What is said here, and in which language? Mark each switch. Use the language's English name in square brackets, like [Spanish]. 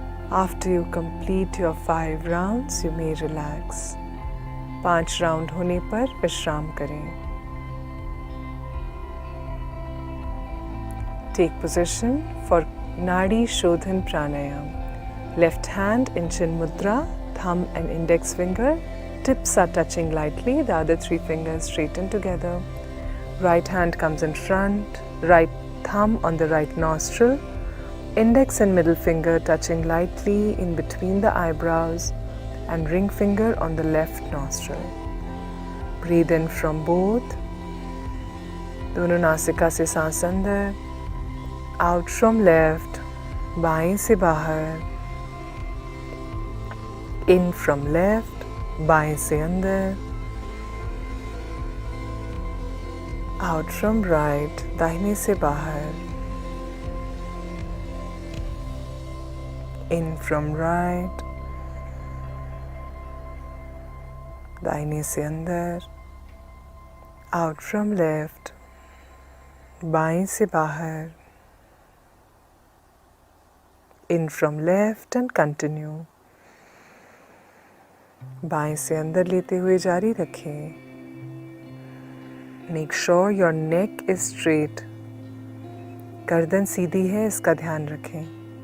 [English] After you complete your 5 rounds, you may relax. [Hindi] 5 round होने पर विश्राम करें. [English] Take position for Nadi Shodhan Pranayam. Left hand in Chin Mudra, thumb and index finger. Tips are touching lightly, the other 3 fingers straighten together. Right hand comes in front, right thumb on the right nostril. Index and middle finger touching lightly in between the eyebrows and ring finger on the left nostril. Breathe in from both. [Hindi] दोनों नासिका से सांस अंदर. [English] Out from left. [Hindi] बाएं से बाहर. [English] In from left. [Hindi] बाएं से अंदर. [English] Out from right. [Hindi] दाहिने से बाहर. [English] In from right. [Hindi] दाहिने से अंदर. [English] Out from left. [Hindi] बाएं से बाहर. [English] In from left and continue. [Hindi] बाएं से अंदर लेते हुए जारी रखें. [English] Make sure your neck is straight. [Hindi] गर्दन सीधी है, इसका ध्यान रखें.